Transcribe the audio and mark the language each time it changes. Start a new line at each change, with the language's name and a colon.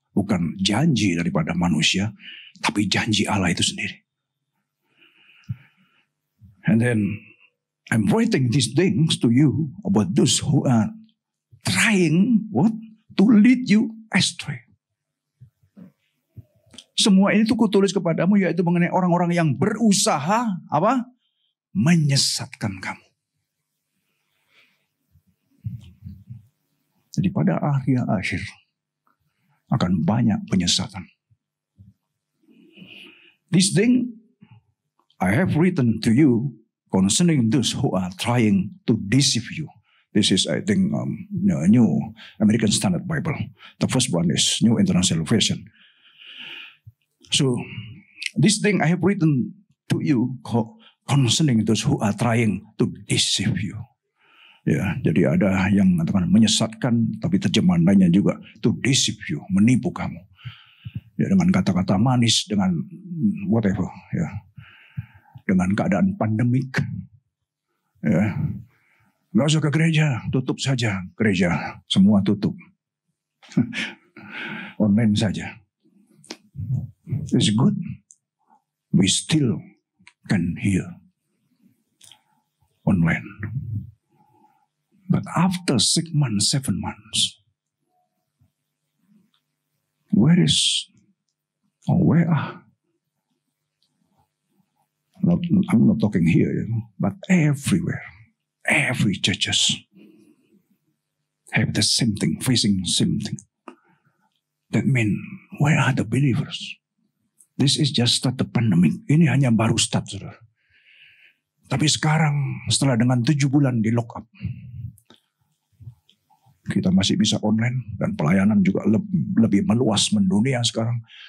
Indonesian: Bukan janji daripada manusia, tapi janji Allah itu sendiri.
English: And then I'm writing these things to you about those who are trying to lead you astray.
Indonesian: Semua ini tuh kutulis kepadamu, yaitu mengenai orang-orang yang berusaha menyesatkan kamu. Jadi pada akhir akan banyak penyesatan.
English: This thing I have written to you concerning those who are trying to deceive you. This is, I think, New American Standard Bible. The first one is New International Version. So, this thing I have written to you concerning those who are trying to deceive you.
Indonesian: Ya, jadi ada yang menyesatkan, tapi terjemahan lainnya juga
English: to deceive you,
Indonesian: menipu kamu. Ya, dengan kata-kata manis, dengan whatever, ya. Dengan keadaan pandemik, ya, nggak usah ke gereja, tutup saja gereja, semua tutup, online saja.
English: It's good, we still can hear online, but after 6 months, 7 months, where are? I'm not talking here, but everywhere, every churches have the same thing, facing same thing. That means, where are the believers? This is just start the pandemic.
Indonesian: Ini hanya baru start, saudara. Tapi sekarang, setelah dengan 7 bulan di lock up, kita masih bisa online dan pelayanan juga lebih meluas mendunia sekarang.